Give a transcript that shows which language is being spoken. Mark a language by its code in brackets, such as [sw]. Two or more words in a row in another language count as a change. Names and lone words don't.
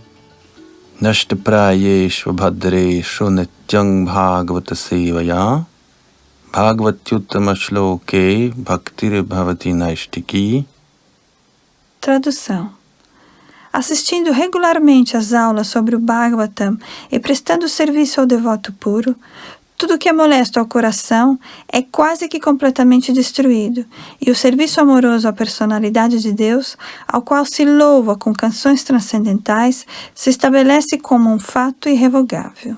[sa] Nashtaprayeshu bhadreshu nityang bhagavata sevaya bhagavatyuttama shloke bhaktir bhavati naistiki. [pt] Tradução. Assistindo regularmente às aulas sobre o Bhagavatam e prestando serviço ao devoto puro, tudo que é molesto ao coração é quase que completamente destruído, e o serviço amoroso à personalidade de Deus, ao qual se louva com canções transcendentais, se estabelece como um fato irrevogável.